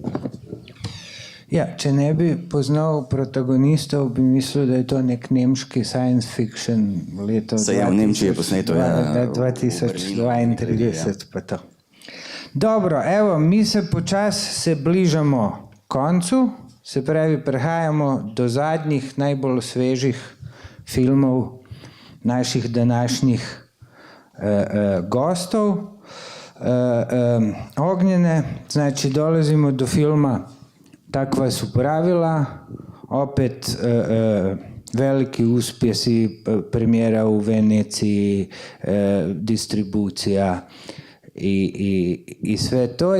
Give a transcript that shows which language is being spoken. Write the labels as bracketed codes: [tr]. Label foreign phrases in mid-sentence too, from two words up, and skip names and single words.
[sl] Ja, če ne bi poznal protagonistov, bi mislil, da je to nek nemški science fiction leto 2032 pa to. Dobro, evo, mi se počasi bližamo koncu, se pravi, prehajamo do zadnjih, najbolj svežih filmov naših današnjih gostov. [hr] Ognjene, znači dolazimo do filma Tak vas upravila, opet veliki uspjesi, premijera u Veneciji, distribucija i sve to.